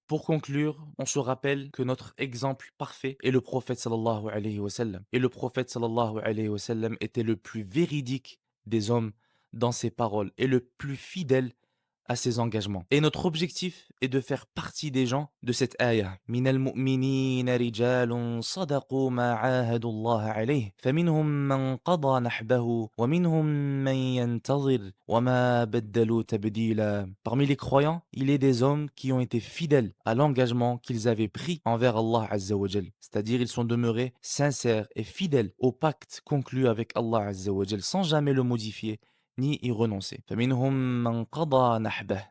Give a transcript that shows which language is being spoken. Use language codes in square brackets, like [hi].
[fr] Pour conclure, on se rappelle que notre exemple parfait est le prophète sallallahu alayhi wa sallam. Et le prophète sallallahu alayhi wa sallam était le plus véridique des hommes dans ses paroles et le plus fidèle à ses engagements. Et notre objectif est de faire partie des gens de cette ayah. [ar] من المؤمنين رجال صدقوا ما عاهدوا الله عليه فمنهم من قضى نحبه ومنهم من ينتظر وما بدلوا تبديلا. [fr] Parmi les croyants, il est des hommes qui ont été fidèles à l'engagement qu'ils avaient pris envers Allah Azza wa Jal. C'est-à-dire ils sont demeurés sincères et fidèles au pacte conclu avec Allah Azza wa Jal sans jamais le modifier ni y renoncer. [ar] فَمِنْهُمْ مَنْ قَضَى نَحْبَهُ.